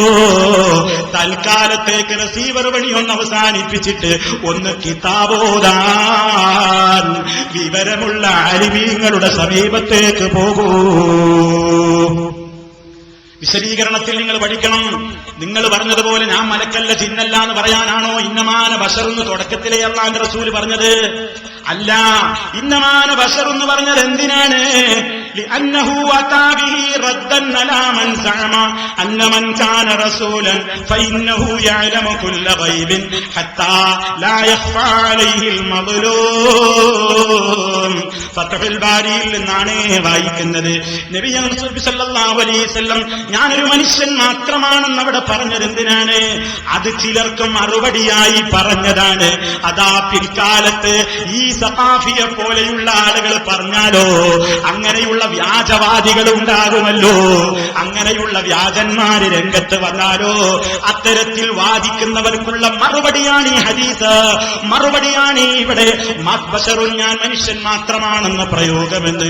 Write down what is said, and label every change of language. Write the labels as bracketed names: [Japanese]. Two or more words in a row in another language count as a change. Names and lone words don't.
[Malayalam] തൽക്കാലത്തേക്ക് റിസീവർ പണി ഒന്ന് അവസാനിപ്പിച്ചിട്ട് ഒന്ന് കിതാബോദാൻ വിവരമുള്ള ആലിമീങ്ങളുടെ സമീപത്തേക്ക് പോകൂ. വിശദീകരണത്തിൽ നിങ്ങൾ പഠിക്കണം. നിങ്ങൾ പറഞ്ഞതുപോലെ ഞാൻ മലക്കല്ല ജിന്നല്ല എന്ന് പറയാനാണോ [Arabic] إنما أنا بشر [Malayalam] തുടക്കത്തിലേ അല്ലാഹുവിന്റെ റസൂൽ പറഞ്ഞത്? അല്ല, [Arabic] إنما أنا بشر [Malayalam] പറഞ്ഞത് എന്തിനാണ്? [Arabic] لأنه أتى به ردا على من زعم أن من كان رسولا فإنه يعلم كل غيب حتى لا يخفى عليه المظلوم. [Malayalam] ഫത്ഹുൽ ബാരിയിൽ നിന്നാണ് വായിക്കുന്നത്. നബി [Arabic] صلى الله عليه وسلم [Malayalam] ഞാനൊരു മനുഷ്യൻ മാത്രമാണെന്ന് അവിടെ പറഞ്ഞത് എന്തിനാണ്? അത് ചിലർക്ക് മറുപടിയായി പറഞ്ഞതാണ്. അതാ പിൽക്കാലത്ത് ഈ സഖാഫിയെ പോലെയുള്ള ആളുകൾ പറഞ്ഞാലോ അങ്ങനെയുള്ള വ്യാജവാദികൾ ഉണ്ടാകുമല്ലോ, അങ്ങനെയുള്ള വ്യാജന്മാര് രംഗത്ത് വന്നാലോ അത്തരത്തിൽ വാദിക്കുന്നവർക്കുള്ള മറുപടിയാണ് ഈ ഹദീസ്, മറുപടിയാണ് ഇവിടെ ബശറുൻ ഞാൻ മനുഷ്യൻ മാത്രമാണെന്ന പ്രയോഗമെന്ന്.